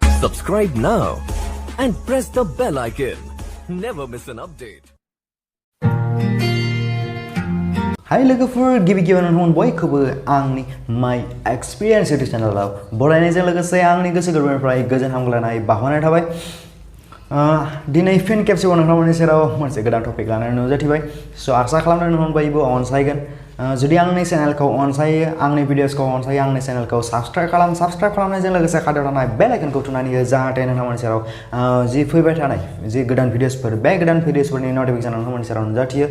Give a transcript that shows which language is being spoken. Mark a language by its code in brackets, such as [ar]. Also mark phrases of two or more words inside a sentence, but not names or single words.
[en] Subscribe now and press the bell icon. Never miss an update. [brx] Hi लोगोफोर गिबि-गिबियावनो बयखौबो आंनि [en] my experience [brx] YouTube चेनेलाव बरायनायजों लोगोसे आंनि गोसो गोरबोनिफ्राय गोजोन हामग्लायनाय बावहरनाय थाबाय। दिनै फिन खेबसेबाव नोंथांमोननि सेराव मोनसे गोदान टपिक लानानै नुजाथिबाय। स' आसा खालामदों नोंथांमोनबो अनसायगोन। जुदि आंनि चेनेलखौ अनसायो, आंनि भिडिअसखौ अनसायो, आंनि चेनेलखौ साबस्क्राइब खालामनायजों लोगोसे खाथियाव थानाय बेल आइकनखौ थुनानै हो जाहाथे नोंथांमोननि सेराव जि फैबाय थानाय जि गोदान भिडिअसफोर बे गोदान भिडिअसफोरनि नटिफिकेसन नोंथांमोननि सेराव नुजाथियो।